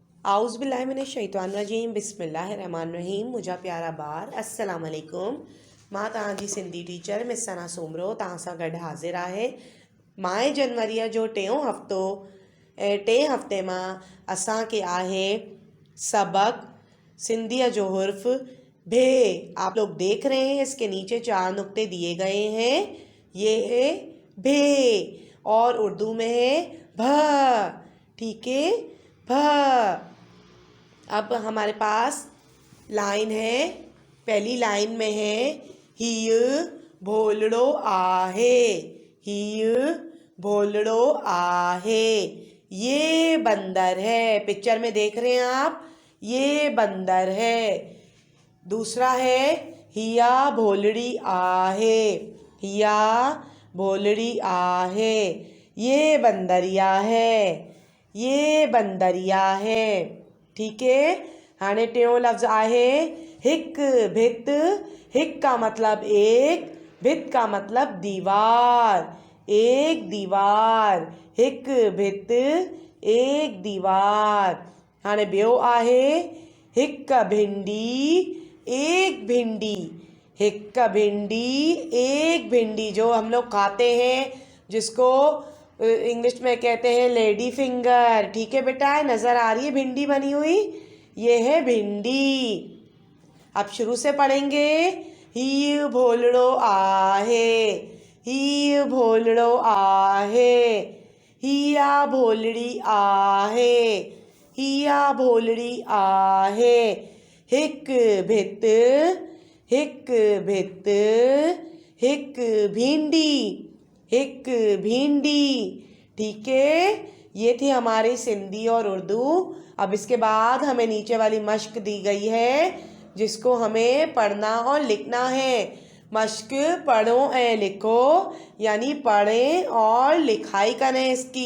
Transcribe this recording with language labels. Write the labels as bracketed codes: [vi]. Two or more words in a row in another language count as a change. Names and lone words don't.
[ar] أعوذ بالله من الشيطان الرجيم بسم الله الرحمن الرحيم. [sd] मुझा प्यारा बार [ar] السلام عليكم. [sd] मां तव्हांजी सिंधी टीचर मिस सना सोमरो तव्हां सां गॾु हाज़िर आहे। माए जनवरीअ जो टे हफ़्ते मां असांखे आहे सबक सिंधीअ जो हुर्फ़ भे। [ur] آپ لوگ دیکھ رہے ہیں اس کے نیچے 4 نقطے دیے گئے ہیں. یہ ہے ڀ اور اردو میں ہے بھ. ٹھیک ہے، بھ۔ اب ہمارے پاس لائن ہے. پہلی لائن میں ہے [sd] हीउ भोलड़ो आहे। हीउ भोलड़ो आहे। [ur] یہ بندر ہے. پکچر میں دیکھ رہے ہیں آپ، یہ بندر ہے. دوسرا ہے [sd] हिया भोलड़ी आहे। हिया भोलड़ी आहे। [ur] یہ بندریا ہے۔ یہ بندریا ہے. ٹھیک ہے. [sd] हाणे टियों लफ्ज़ आहे हिक भित। [ur] ہک کا مطلب ایک، بھت کا مطلب دیوار. ایک دیوار, [sd] हिक भित [ur] ایک دیوار. [sd] हाणे ॿियो आहे हिक भिंडी [ur] ایک بھنڈی. [sd] हिक भिंडी [ur] ایک بھنڈی، جو ہم لوگ کھاتے ہیں، جس کو انگلش میں کہتے ہیں [en] lady finger. [ur] ٹھیک ہے بیٹا، نظر آ رہی ہے بھنڈی بنی ہوئی، یہ ہے بھنڈی बनी हुई, ये है भिंडी। اب شروع سے پڑھیں گے. [sd] ही भोलड़ो आहे। ही भोलड़ो आहे। हिया भोलड़ी आहे। हिया भोलड़ी आहे। हिक भित हिक भित हिक भिंडी। हिक भिंडी। [ur] ٹھیک ہے، یہ تھی ہماری سندھی اور اردو. اب اس کے بعد ہمیں نیچے والی مشق دی گئی ہے، جس کو ہمیں پڑھنا اور لکھنا ہے. [sd] मश्क पढ़ो ए लिखो, [ur] یعنی پڑھیں اور لکھائی کریں اس کی.